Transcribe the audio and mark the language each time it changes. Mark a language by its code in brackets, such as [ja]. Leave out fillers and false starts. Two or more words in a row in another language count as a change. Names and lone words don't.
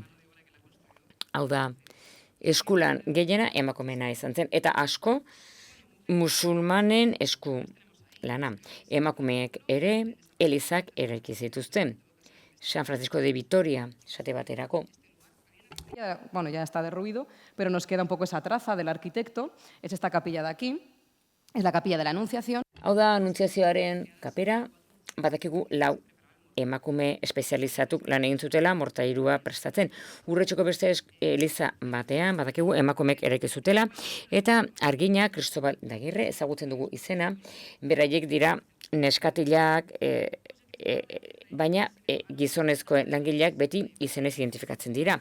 [eu] Hau da, eskulan gehiena emakumeena izan zen, eta asko musulmanen esku lana. Emakumeek ere elizak eraiki zituzten. San Francisco de Vitoria, esate baterako. [es] Bueno, ya está derruido, pero nos queda un poco esa traza del arquitecto. Es esta capilla de aquí, es la capilla de la Anunciación. [eu] Hau da, Anuntziazioaren kapera, badakigu 4 emakume espezializatuk lan egin zutela mortairua prestatzen. Urretxoko beste eliza batean, badakigu emakumeek eraiki zutela, eta Argina Cristobal Dagirre, ezagutzen dugu izena, beraiek dira neskatilak, baina gizonezko langileak beti izenez identifikatzen dira.